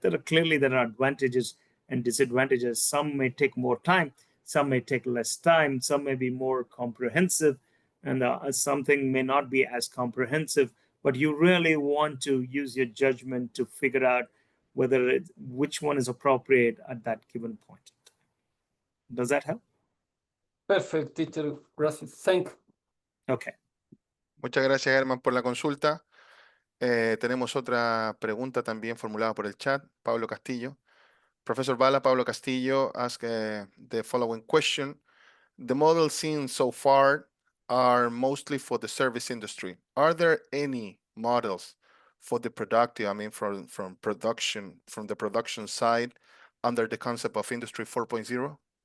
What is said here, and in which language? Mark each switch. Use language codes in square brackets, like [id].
[en] There are advantages and disadvantages. Some may take more time, some may take less time, some may be more comprehensive, and something may not be as comprehensive, but you really want to use your judgment to figure out which one is appropriate at that given point in time. Does that help? Perfect, teacher. Gracias. Thank you. Okay. [es] Muchas gracias, Herman, por la consulta. Tenemos otra pregunta también formulada por el chat. Pablo Castillo. [en] Professor Bala, Pablo Castillo asked the following question. The models seen so far are mostly for the service industry. Are there any models for the productive, from the production side, under the concept of Industry 4.0?